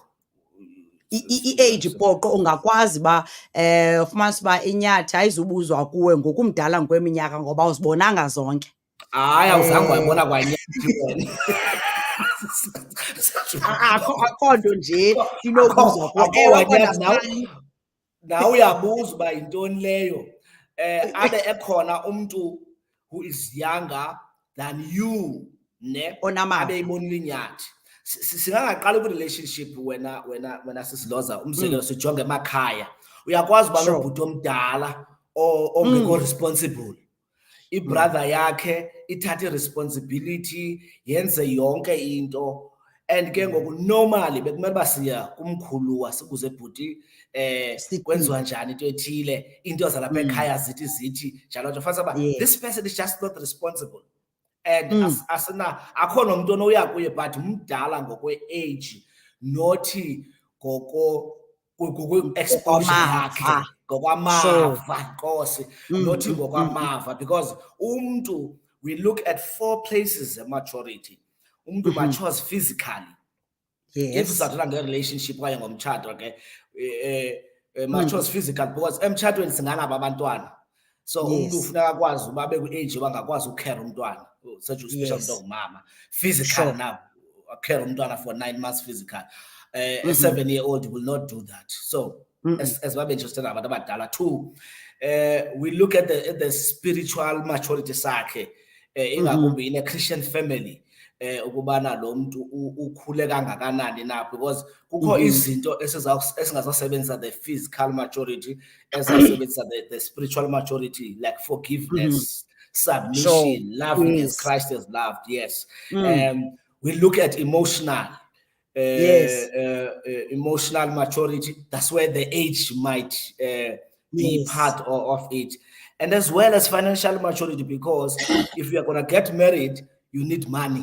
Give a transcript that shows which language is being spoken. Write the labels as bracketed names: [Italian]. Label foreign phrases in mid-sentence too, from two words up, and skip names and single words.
[Xhosa] I-age poqo ungakwazi ba ufumanise uba inyathi ayizubuzwa kuwe ngokumdala ngokweminyaka ngoba uzibonanga zonke. Hayi awuzange wayibona kwanyathi wena. Akho nto nje inobuzwa kuwe. Nawe uyabuza uba yintoni leyo. Abe ekhona umntu [English] who is younger than you [Xhosa] ne abe ibonile inyathi. Singaqala kwi-relationship wena Sis Lhoza umzekelo sijonge emakhaya. Uyakwazi uba nobhuti omdala ongekho responsible. Ibrother yakhe ithathe i-responsibility yenze yonke into and ke ngoku normally bekumele basiya kumkhuluwa sikuze bhuti kwenziwa njani into ethile into zalapha ekhaya zithi njalo nje fanele uba [English] this person is just not responsible [Xhosa] and akho nomuntu onoya kuye but umdala ngokwe-age nothi ngokwe-exposure yakhe ngokwamava Nkosi nothi ngokwamava because umntu [English] we look at 4 places of maturity. Umuntu matures physically. If it's a relationship [Xhosa] kwaye ngomtshato ke [English] matures physical because [Xhosa] emtshatweni singana abantwana. So umuntu ufuneka akwazi uba abe ku-age bangakwazi ukukhera umntwana, [English] such especially [Xhosa] umuntu ongumama. [English] Physical now, care umntwana for 9 months physical. A 7-year-old will not do that. So as [Xhosa] babe interested abantu abadala. 2, [English] we look at the spiritual maturity [Xhosa] sakhe ingakumbi [English] in a Christian family. [Xhosa] Ukubana lo muntu ukhule kangakanani na, [English] because [Xhosa] kukho izinto esingazosebenza [English] the physical maturity ezawusebenzisa the spiritual maturity, like forgiveness, submission, loving as Christ has loved. Yes. We look at emotional emotional maturity. That's where the age might be part of it, and as well as financial maturity, because if you are going to get married, you need money.